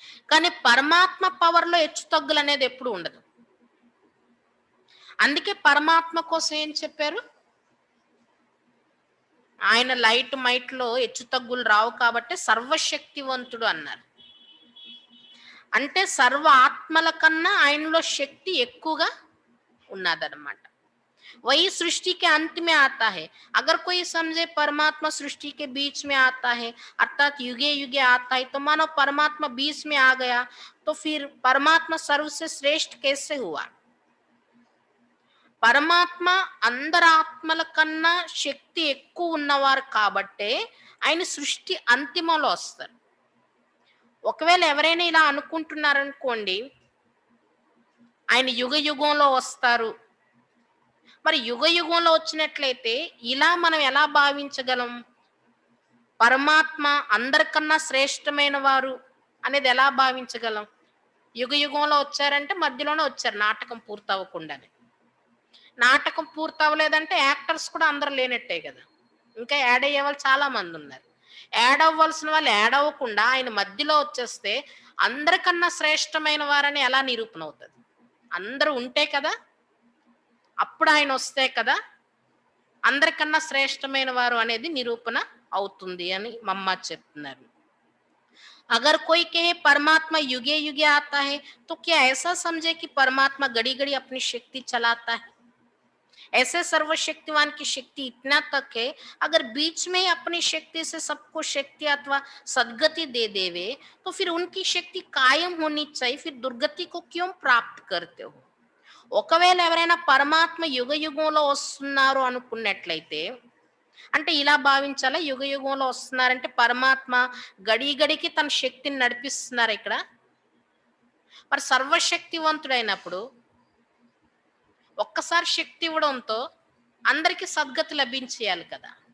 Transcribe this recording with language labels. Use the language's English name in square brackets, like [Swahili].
[Telugu] కానీ పరమాత్మ పవర్‌లో హెచ్చుతగ్గులనేది ఎప్పుడు ఉండదు. అందుకే పరమాత్మ కోసం ఏం చెప్పారు? ఆయన లైట్ మైట్‌లో హెచ్చుతగ్గులు రావు కాబట్టి సర్వశక్తివంతుడు అన్నారు. అంటే సర్వ ఆత్మల కన్నా ఆయనలో శక్తి ఎక్కువగా ఉన్నదన్నమాట. [Hindi] वही सृष्टि के अंत में आता है। अगर कोई समझे परमात्मा सृष्टि के बीच में आता है, अर्थात युगे युगे आता है, तो मानो परमात्मा बीच में आ गया, तो फिर परमात्मा सर्व से श्रेष्ठ कैसे हुआ? [Telugu] పరమాత్మ అందరి ఆత్మల కన్నా శక్తి ఎక్కువ ఉన్నవారు కాబట్టే ఆయన సృష్టి అంతిమంలో వస్తారు. ఒకవేళ ఎవరైనా ఇలా అనుకుంటున్నారనుకోండి, ఆయన యుగ యుగంలో వస్తారు. మరి యుగ యుగంలో వచ్చినట్లయితే ఇలా మనం ఎలా భావించగలం? పరమాత్మ అందరికన్నా శ్రేష్టమైన వారు అనేది ఎలా భావించగలం? యుగ యుగంలో వచ్చారంటే మధ్యలోనే వచ్చారు నాటకం పూర్తవ్వకుండానే. నాటకం పూర్తవ్వలేదంటే యాక్టర్స్ కూడా అందరూ లేనట్టే కదా! ఇంకా యాడ్ అయ్యేవాళ్ళు చాలా మందున్నారు. యాడ్ అవ్వాల్సిన వాళ్ళు యాడ్ అవ్వకుండా ఆయన మధ్యలో వచ్చేస్తే అందరికన్నా శ్రేష్టమైన వారని ఎలా నిరూపణ అవుతది? అందరూ ఉంటే కదా! అప్పుడు ఆయనొస్తే కదా! అందరికన్నా శ్రేష్టమైన వారు అనేది నిరూపణ అవుతుంది అని మమ్మ చెప్తున్నారు. [Hindi] अगर कोई कहे परमात्मा युगे युगे आता है, तो क्या ऐसा समझे कि परमात्मा घड़ी-घड़ी अपनी शक्ति चलाता है? ऐसे सर्वशक्तिवान की शक्ति इतना तक है, अगर बीच में ही अपनी शक्ति से सबको शक्ति अथवा सद्गति दे देवे, तो फिर उनकी शक्ति कायम होनी चाहिए, फिर दुर्गति को क्यों प्राप्त करते हो? [Telugu] ఒకవేళ ఎవరైనా పరమాత్మ యుగ యుగంలో వస్తున్నారు అనుకున్నట్లయితే అంటే ఇలా భావించాలా, యుగ యుగంలో వస్తున్నారంటే పరమాత్మ గడి గడికి తన శక్తిని నడిపిస్తున్నారు ఇక్కడ. మరి సర్వశక్తివంతుడైనప్పుడు ఒక్కసారి శక్తి ఇవ్వడంతో అందరికీ సద్గతి లభించేయాలి కదా!